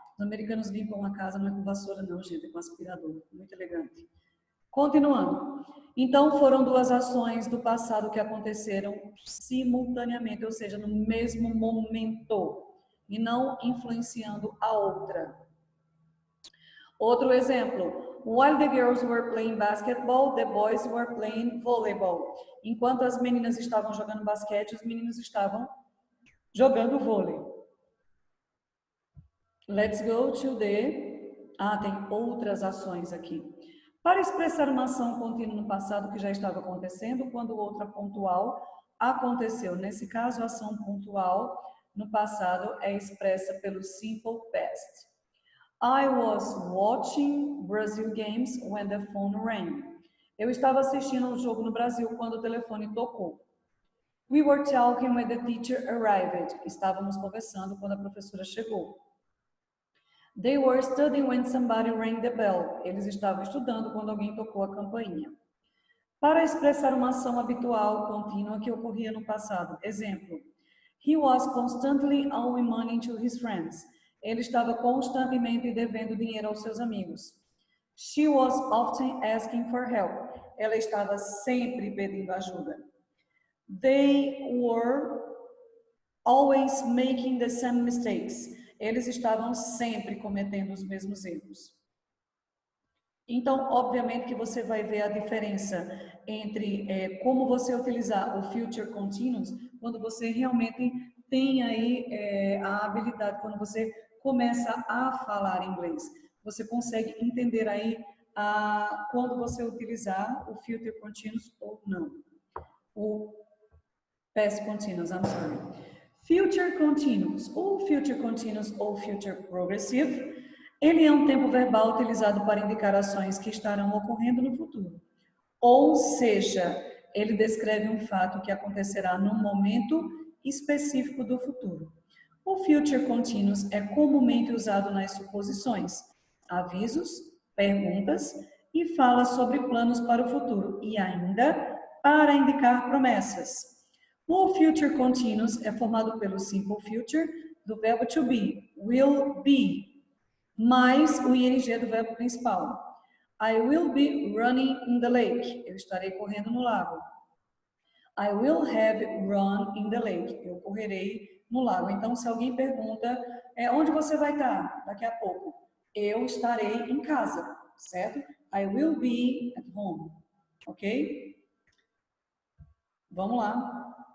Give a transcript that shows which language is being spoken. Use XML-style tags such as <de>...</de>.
<pt>Os americanos limpam a casa não é com vassoura não, gente, é com aspirador, muito elegante. Continuando. Então foram duas ações do passado que aconteceram simultaneamente, ou seja, no mesmo momento, e não influenciando a outra. Outro exemplo.</pt> <en>While the girls were playing basketball, the boys were playing volleyball.</en> <pt>Enquanto as meninas estavam jogando basquete, os meninos estavam jogando vôlei.</pt> <en>Let's go to the...</en> <pt>tem outras ações aqui. Para expressar uma ação contínua no passado que já estava acontecendo, quando outra pontual aconteceu. Nesse caso, a ação pontual no passado é expressa pelo simple past.</pt> <en>I was watching Brazil games when the phone rang.</en> <pt>Eu estava assistindo um jogo no Brasil quando o telefone tocou.</pt> <en>We were talking when the teacher arrived.</en> <pt>Estávamos conversando quando a professora chegou.</pt> <en>They were studying when somebody rang the bell.</en> <pt>Eles estavam estudando quando alguém tocou a campainha. Para expressar uma ação habitual, contínua, que ocorria no passado. Exemplo.</pt> <en>He was constantly owing money to his friends.</en> <pt>Ele estava constantemente devendo dinheiro aos seus amigos.</pt> <en>She was often asking for help.</en> <pt>Ela estava sempre pedindo ajuda.</pt> <en>They were always making the same mistakes.</en> <pt>Eles estavam sempre cometendo os mesmos erros. Então, obviamente que você vai ver a diferença entre como você utilizar o future continuous quando você realmente tem aí a habilidade, quando você começa a falar inglês. Você consegue entender aí quando você utilizar o future continuous ou não. O past continuous,</pt> <en>I'm sorry.</en> <pt>Future continuous, ou future continuous ou future progressive, ele é um tempo verbal utilizado para indicar ações que estarão ocorrendo no futuro. Ou seja, ele descreve um fato que acontecerá num momento específico do futuro. O future continuous é comumente usado nas suposições, avisos, perguntas e fala sobre planos para o futuro e ainda para indicar promessas. O future continuous é formado pelo simple future do verbo to be, will be, mais o ing do verbo principal.</pt> <en>I will be running in the lake.</en> <pt>Eu estarei correndo no lago.</pt> <en>I will have run in the lake.</en> <pt>Eu correrei no lago. Então, se alguém pergunta, onde você vai estar daqui a pouco? Eu estarei em casa, certo?</pt> <en>I will be at home. Ok?</en> <pt>Vamos lá.</pt>